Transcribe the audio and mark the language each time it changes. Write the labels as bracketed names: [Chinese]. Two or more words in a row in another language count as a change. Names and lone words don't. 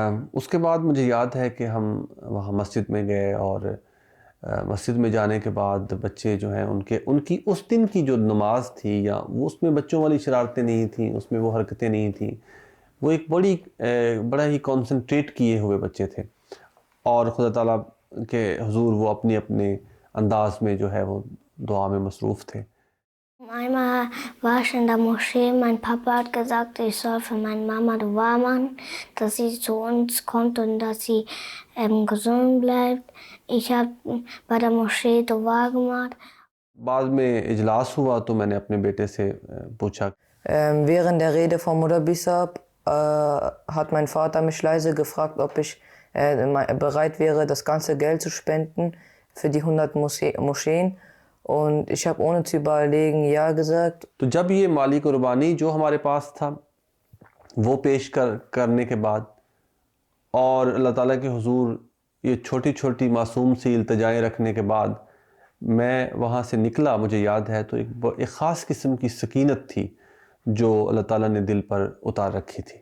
[Urdu] اس کے بعد مجھے یاد ہے کہ ہم وہاں مسجد میں گئے، اور مسجد میں جانے کے بعد بچے جو ہیں ان کی اس دن کی جو نماز تھی، یا اس میں بچوں والی شرارتیں نہیں تھیں، اس میں وہ حرکتیں نہیں تھیں، وہ ایک بڑا ہی کانسنٹریٹ کیے ہوئے بچے تھے، اور خدا تعالیٰ کے حضور وہ اپنے انداز میں جو ہے وہ دعا میں مصروف تھے۔ [German] Einmal war ich in der Moschee, mein Papa hat gesagt, ich soll für meine Mama Dua machen, dass sie zu uns kommt und dass sie gesund bleibt. Ich habe bei der Moschee Dua gemacht. [Urdu] بعد میں اجلاس ہوا تو میں نے اپنے بیٹے سے پوچھا۔ [German] Während der Rede von Mutter Bissab hat mein Vater mich leise gefragt, ob ich bereit wäre, das ganze Geld zu spenden für die 100 Moscheen. Und ich habe ohne zu überlegen ja gesagt. [Urdu] تو جب یہ مالی قربانی جو ہمارے پاس تھا وہ پیش کرنے کے بعد اور اللہ تعالیٰ کے حضور یہ چھوٹی چھوٹی معصوم سی التجائیں رکھنے کے بعد میں وہاں سے نکلا، مجھے یاد ہے تو ایک خاص قسم کی سکینت تھی جو اللہ تعالیٰ نے دل پر اتار رکھی تھی۔